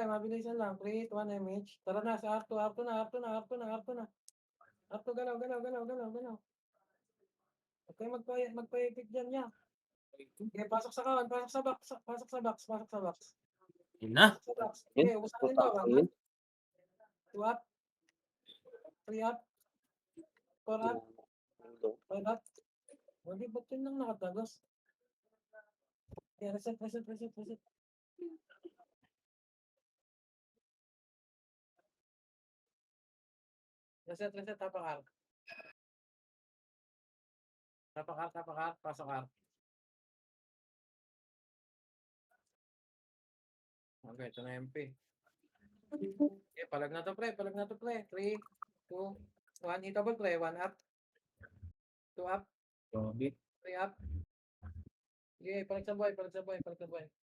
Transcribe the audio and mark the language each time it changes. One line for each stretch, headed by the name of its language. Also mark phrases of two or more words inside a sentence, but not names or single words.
Filipino: 3, 2, 1, MH. Tara na, sa R2 na. R2, galaw. Okay, magpa-epic dyan niya. Okay, pasok sa kawan, pasok sa box. Ina. Okay, ubusan din to. 1 up, 2 up, 3 up, 4 up, 5 up. Hindi, ba't yun lang nakatagos? Yeah, reset. Reset, tapak R. Tapak R, pasok R. Okay, ito na MP. Okay, palag na to pre. 3, 2, 1. Hitable pre. 1 up. 2 up. Grabe. 3 up. Okay, palag sa buhay.